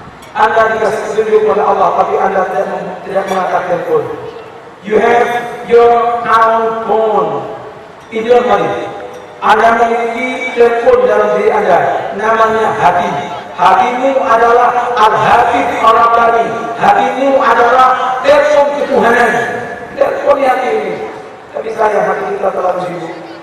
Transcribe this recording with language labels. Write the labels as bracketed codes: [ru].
[id] Anda dikasih petunjuk oleh Allah, tapi Anda tidak mengangkat telepon. [en] You have your own phone in your body. [id] Anda memiliki telepon dalam diri Anda, namanya hati. Hatimu adalah [ar] al-hatif al-rabbani. [id] Hatimu adalah telepon ketuhanan. Telepon hati ini. Tapi saya hati kita terlalu sibuk.